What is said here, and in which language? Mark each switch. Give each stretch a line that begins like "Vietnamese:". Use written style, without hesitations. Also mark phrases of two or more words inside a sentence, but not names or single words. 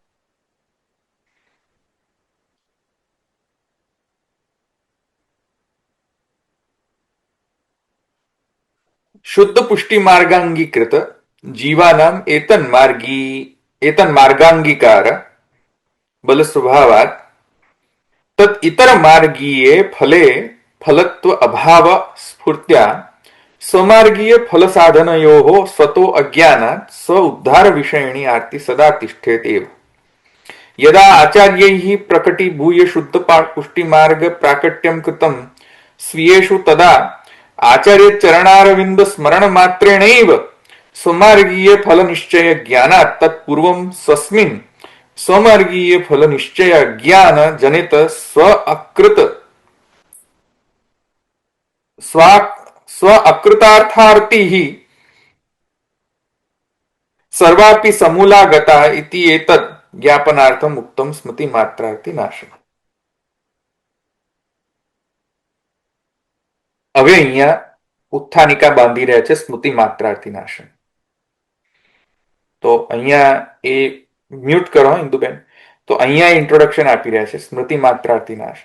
Sanskrit: શુદ્ધ પુષ્ટિ માર્ગાંગીકૃત જીવાનામ એતન માર્ગાંગીકાર બલ સ્વભાવાત તત ઇતર માર્ગીય ફલે ફલત્વ અભાવ સ્ફૂર્ત્યા स्वमार्गीय फल साधनयोः स्वतो अज्ञानात् स्व उद्धार विषयिणी आर्ति सदा तिष्ठेत एव. यदा आचार्यैः प्रकटीभूय शुद्ध पुष्टि मार्ग प्राकट्यं कृतं स्वीयेषु तदा आचार्य चरणारविंद स्मरण मात्रेणैव स्वमार्गीय फल निश्चय ज्ञानात् तत्पूर्वं स्वस्मिन् स्वमार्गीय फल निश्चय ज्ञान जनित स्व अकृत स्व अकृतार्थार्थी ही सर्वापि समूलागता इति एतत् ज्ञापनार्थम उत्तम स्मृति मात्रार्थी नाश.
Gujarati: હવે અહીંયા ઉત્થાનિકા બાંધી રહ્યા છે
Sanskrit: સ્મૃતિ માત્રાર્થી નાશન.
Gujarati: તો અહીંયા એ મ્યુટ કરો ઇન્દુબેન. તો અહીંયા ઇન્ટ્રોડક્શન આપી રહ્યા છે
Sanskrit: સ્મૃતિ માત્રાર્થી નાશન.